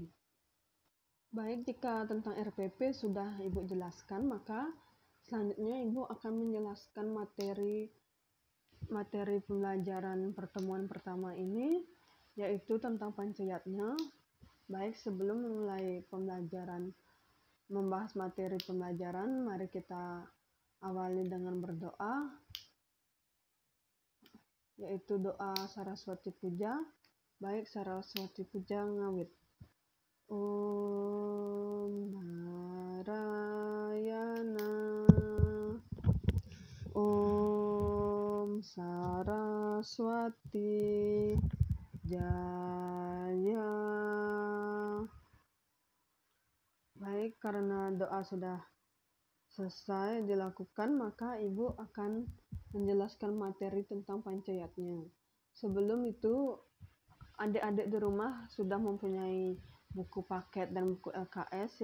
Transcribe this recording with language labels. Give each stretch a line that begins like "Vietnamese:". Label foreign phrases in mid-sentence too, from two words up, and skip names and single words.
Indonesian: Baik, jika tentang RPP sudah Ibu jelaskan, maka selanjutnya Ibu akan menjelaskan materi pembelajaran pertemuan pertama ini, yaitu tentang pancayatnya. Baik, sebelum memulai pembelajaran, membahas materi pembelajaran, mari kita awali dengan berdoa, yaitu doa Saraswati Puja. Baik, Saraswati Puja ngawit. Om Narayana, Om Saraswati Jaya. Baik, karena doa sudah selesai dilakukan, maka Ibu akan menjelaskan materi tentang pancayatnya. Sebelum itu, adik-adik di rumah sudah mempunyai buku paket dan buku LKS.